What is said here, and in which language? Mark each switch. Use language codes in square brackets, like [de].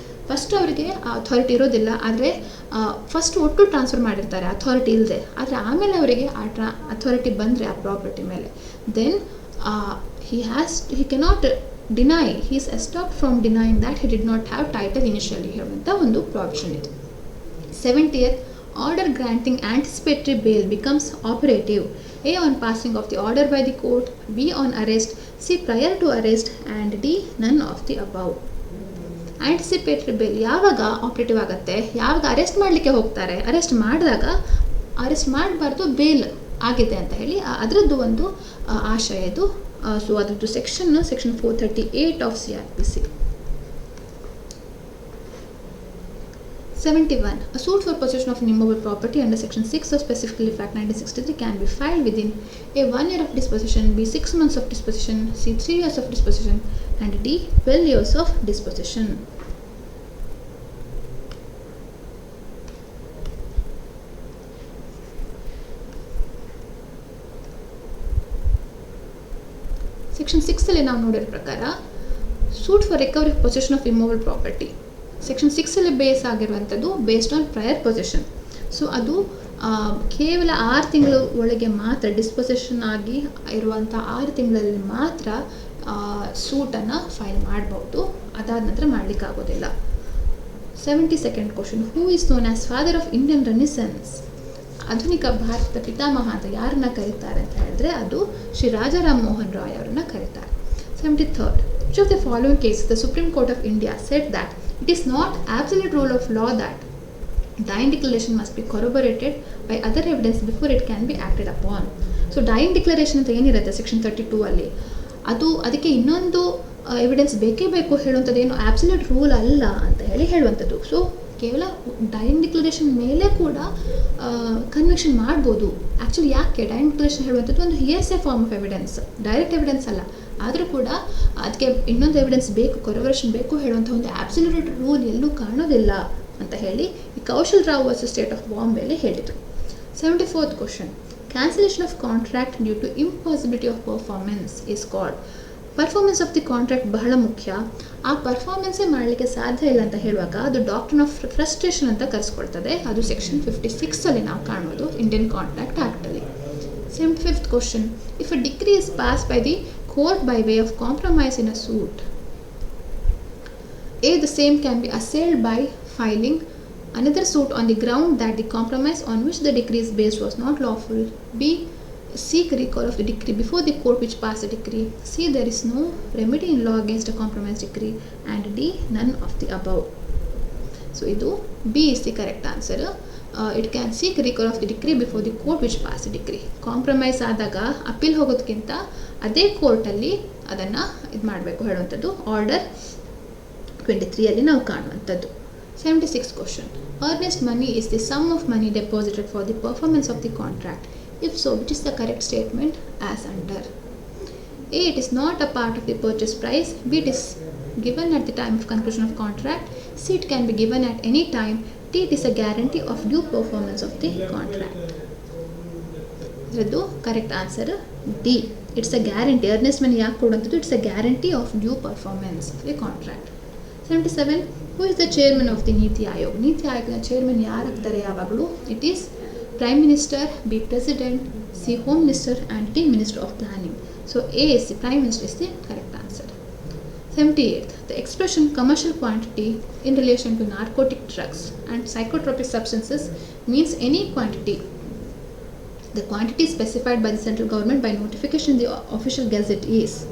[kn] First ಅವರಿಗೆ ಆ authority ಇರೋದಿಲ್ಲ, ಆದರೆ ಫಸ್ಟ್ ಒಟ್ಟು ಟ್ರಾನ್ಸ್ಫರ್ ಮಾಡಿರ್ತಾರೆ ಅಥಾರಿಟಿ ಇಲ್ಲದೆ, ಆದರೆ ಆಮೇಲೆ ಅವರಿಗೆ ಆ ಅಥಾರಿಟಿ ಬಂದರೆ ಆ ಪ್ರಾಪರ್ಟಿ ಮೇಲೆ then [en] he cannot deny, he is stopped from denying that he did not have title initially [kn] ಹೇಳುವಂಥ ಒಂದು ಪ್ರಾವಿಷನ್ ಇದೆ. [en] 70th, order granting anticipatory bail becomes operative. A. on passing of the order by the court, B. on arrest, C. prior to arrest, and D. none of the above. [kn] Anticipatory bale ಯಾವಾಗ operative ಆಗುತ್ತೆ? ಯಾವಾಗ arrest ಮಾಡಲಿಕ್ಕೆ ಹೋಗ್ತಾರೆ, arrest ಮಾಡಿದಾಗ arrest ಮಾಡಬಾರ್ದು, bale ಆಗಿದೆ ಅಂತ ಹೇಳಿ ಅದರದ್ದು ಒಂದು ಆಶಯ ಇದು. ಸೊ ಅದರದ್ದು section 438 of CRPC. [en] 71. A suit for possession of an immovable property under section 6 of Specifically Act 1963 can be filed within A. 1 year of disposition, B. 6 months of disposition, C. 3 years of disposition, and D. 12 years of disposition. Section 6 [kn] ಅಲ್ಲಿ ನಾವು ನೋಡಿರೋ ಪ್ರಕಾರ [en] suit for recovery of possession of immovable property [kn] section 6 base ಆಗಿರುವಂಥದ್ದು [en] Based on prior position. [kn] So ಅದು ಕೇವಲ 6 ತಿಂಗಳ ಒಳಗೆ ಮಾತ್ರ ಡಿಸ್ಪೊಸಿಷನ್ ಆಗಿ ಇರುವಂಥ 6 ತಿಂಗಳಲ್ಲಿ ಮಾತ್ರ ಸೂಟನ್ನು ಫೈಲ್ ಮಾಡ್ಬೋದು, ಅದಾದ ನಂತರ ಮಾಡಲಿಕ್ಕಾಗೋದಿಲ್ಲ. [en] 72nd question, who is known as father of Indian renaissance? [kn] ಆಧುನಿಕ ಭಾರತದ ಪಿತಾಮಹ ಅಂತ ಯಾರನ್ನ ಕರೀತಾರೆ ಅಂತ ಹೇಳಿದ್ರೆ ಅದು ಶ್ರೀ ರಾಜಾರಾಮ್ ಮೋಹನ್ ರಾಯ್ ಅವರನ್ನ ಕರೀತಾರೆ. [en] 73rd, which of the following cases the Supreme Court of India said that it is not absolute rule of law that dying declaration must be corroborated by other evidence before it can be acted upon? [kn] So dying declaration ಅಂತ ಏನಿರುತ್ತೆ section 32 ಅಲ್ಲಿ, ಅದಕ್ಕೆ ಇನ್ನೊಂದು evidence ಬೇಕೇ ಬೇಕು ಹೇಳುವಂಥದ್ದು ಏನು absolute rule ಅಲ್ಲ ಅಂತ ಹೇಳುವಂಥದ್ದು. ಸೊ ಕೇವಲ ಡೈಯಿಂಗ್ ಡಿಕ್ಲರೇಷನ್ ಮೇಲೆ ಕೂಡ ಕನ್ವಿಕ್ಷನ್ ಮಾಡ್ಬೋದು. ಆ್ಯಕ್ಚುಲಿ ಯಾಕೆ ಡೈಯಿಂಗ್ ಡಿಕ್ಲರೇಷನ್ ಹೇಳುವಂಥದ್ದು ಒಂದು [en] hearsay form of evidence, [kn] direct evidence ಅಲ್ಲ. ಆದರೂ ಕೂಡ ಅದಕ್ಕೆ ಇನ್ನೊಂದು ಎವಿಡೆನ್ಸ್ ಬೇಕು, ಕೊರೊಬರೇಷನ್ ಬೇಕು ಹೇಳುವಂಥ ಒಂದು ಆಬ್ಸಲ್ಯೂಟ್ ರೂಲ್ ಎಲ್ಲೂ ಕಾಣೋದಿಲ್ಲ ಅಂತ ಹೇಳಿ ಈ Kaushal Rao versus state of ಬಾಂಬೆಯಲ್ಲಿ ಹೇಳಿದರು. [en] 74th question, cancellation of contract due to impossibility of performance is called? Performance of the contract [kn] ಬಹಳ ಮುಖ್ಯ. ಆ ಪರ್ಫಾರ್ಮೆನ್ಸೇ ಮಾಡಲಿಕ್ಕೆ ಸಾಧ್ಯ ಇಲ್ಲ ಅಂತ ಹೇಳುವಾಗ ಅದು ಡಾಕ್ಟ್ರಿನ್ ಆಫ್ ಫ್ರಸ್ಟ್ರೇಷನ್ ಅಂತ ಕರೆಸ್ಕೊಳ್ತದೆ. ಅದು ಸೆಕ್ಷನ್ 56 ನಾವು ಕಾಣ್ಬೋದು Indian contract ಆ್ಯಕ್ಟಲ್ಲಿ. [en] 75th question, if a decree is pass by the court by way of compromise in a suit, A, the same can be assailed by filing another suit on the ground that the compromise on which the decree is based was not lawful. B, seek recall of the decree before the court which passed the decree. C, there is no remedy in law against a compromise decree. And D, none of the above. So idu B is the correct answer. It can seek recall of the decree before the court which passed the decree. [kn] Compromise ಆದಾಗ appeal ಹೋಗೋದಕ್ಕಿಂತ ಅದೇ ಕೋರ್ಟಲ್ಲಿ ಅದನ್ನು ಇದು ಮಾಡಬೇಕು ಹೇಳುವಂಥದ್ದು order 23 ನಾವು ಕಾಣುವಂಥದ್ದು. [en] 76th question, earnest money is the sum of money deposited for the performance of the contract. If so, which is the correct statement as under? A, it is not a part of the purchase price. B, it is given at the time of conclusion of contract. C, it can be given at any time. D, it is a guarantee of due performance of the contract. [kn] ಇದರದ್ದು correct answer D, [en] It's a guarantee. [kn] Ernst ಮನಿ ಯಾಕೆ ಕೊಡುವಂಥದ್ದು? [en] It's a guarantee of due performance of the contract. 77, who is the chairman of the NITI Aayog? [kn] ನೀತಿ ಆಯೋಗದ chairman ಯಾರಾಗ್ತಾರೆ ಯಾವಾಗಲೂ? [en] It is prime minister, B president, C home minister and D minister of planning. So A is the prime minister is the correct answer. 78th, the expression commercial quantity in relation to narcotic drugs and psychotropic substances means any quantity. The quantity specified by the central government by notification in the official gazette is.